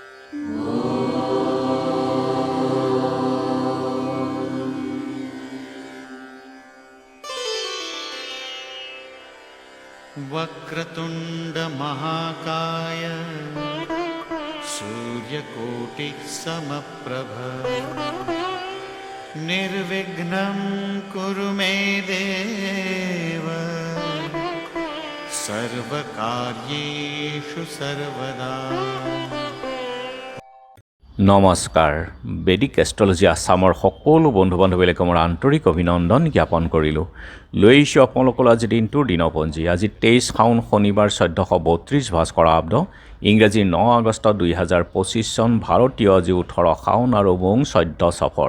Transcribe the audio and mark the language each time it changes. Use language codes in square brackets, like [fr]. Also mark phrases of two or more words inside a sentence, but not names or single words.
[sa] वक्रतुंड महाकाय सूर्यकोटि समप्रभ निर्विघ्नं कुरु मे देव सर्वकार्येषु सर्वदा। [as] নমস্কাৰ বেদিক এষ্ট্ৰলজি আসামৰ সকলো বন্ধু বান্ধৱীলৈকে মোৰ আন্তৰিক অভিনন্দন জ্ঞাপন কৰিলোঁ। লৈ আহিছোঁ আপোনালোকৰ আজি দিনটোৰ দিনপঞ্জী। আজি 23 শাওন শনিবাৰ 1432 ভাস্কৰাব্দ ইংৰাজী 9 আগষ্ট 2025 চন ভাৰতীয় আজি 18 শাওন আৰু মোং 14 সফৰ।